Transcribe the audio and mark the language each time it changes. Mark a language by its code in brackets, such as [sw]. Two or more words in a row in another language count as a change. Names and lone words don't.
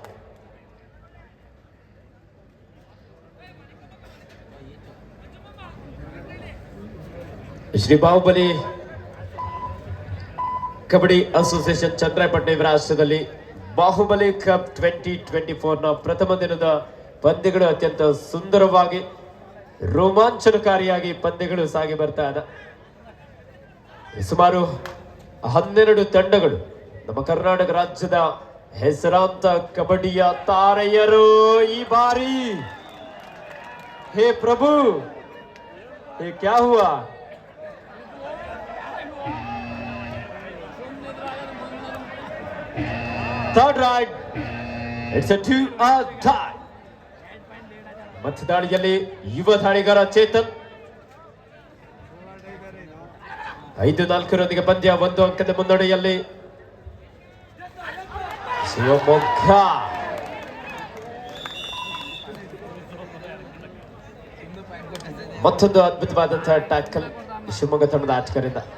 [kn] ಶ್ರೀ ಬಾಹುಬಲಿ ಕಬಡ್ಡಿ ಅಸೋಸಿಯೇಷನ್ ಚಂದ್ರಪಟ್ಟಣ ಇವರ ಆಶ್ರಯದಲ್ಲಿ ಬಾಹುಬಲಿ ಕಪ್ 2024ನ ಪ್ರಥಮ ದಿನದ ಪಂದ್ಯಗಳು ಅತ್ಯಂತ ಸುಂದರವಾಗಿ ರೋಮಾಂಚನಕಾರಿಯಾಗಿ ಪಂದ್ಯಗಳು ಸಾಗಿ ಬರ್ತಾ ಇದೆ. ಸುಮಾರು 12 ತಂಡಗಳು ನಮ್ಮ ಕರ್ನಾಟಕ ರಾಜ್ಯದ ಹೆಸರಾಂತ ಕಬಡ್ಡಿಯ ತಾರೆಯರು ಈ ಬಾರಿ. ಹೇ ಪ್ರಭು, [hi] ये क्या हुआ? [en] Third right. It's a 2-out tie. [kn] ಮತ್ತೆ ದಾಳಿಯಲ್ಲಿ ಯುವ ದಾಳಿಗಾರ ಚೇತನ್ 5-4 ಪಂದ್ಯ 1 ಅಂಕದ ಮುನ್ನಡೆಯಲ್ಲಿ ಶಿವಮೊಗ್ಗ. ಮತ್ತೊಂದು ಅದ್ಭುತವಾದಂತಹ ಟ್ಯಾಕಲ್ ಶಿವಮೊಗ್ಗ ತಂಡದ ಆಟಗಾರರಿಂದ.